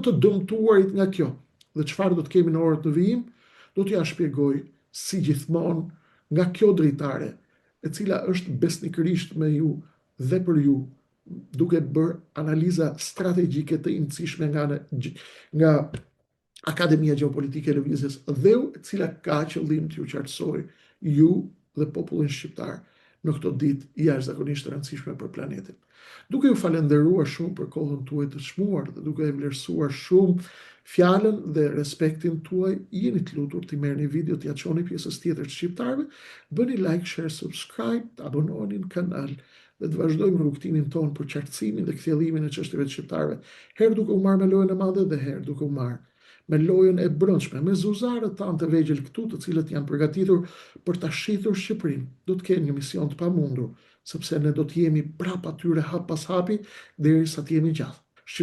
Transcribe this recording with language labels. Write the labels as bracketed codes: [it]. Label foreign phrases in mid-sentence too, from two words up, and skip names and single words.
[sq] të dëmtuarit nga kjo, dhe çfarë do të kemi në orët të vijim, do t'ja shpjegoj si gjithmonë nga kjo dritare, e cila është besnikërisht me ju dhe për ju, duke bërë analiza strategjike të rëndësishme nga Akademia Gjeopolitike e Lëvizjes Dheu, e cila ka qëllim t'ju qartësoj ju dhe popullin shqiptar në këto ditë jashtëzakonisht të rëndësishme për planetin. Duke ju falenderuar shumë për kohën tuaj të çmuar dhe duke e vlerësuar shumë fjalën dhe respektin tuaj, jeni të lutur t'i merrni video, t'ia çoni pjesës tjetër të shqiptarëve, bëni [en] like, share, subscribe, [sq] të abonoheni në kanal dhe të vazhdojmë rrugtimin tonë për qartësimin dhe kthjellimin e çështjeve të shqiptarëve, herë duke u marrë me lojën e madhe dhe herë duke u marrë me lojën e brendshme, me zuzarët tanë të vegjël këtu, të cilët janë përgatitur për ta shitur Shqipërinë. Do të kenë një mision të pamundur, sepse ne do të jemi prapë atyre hap pas hapi derisa të jemi gjallë.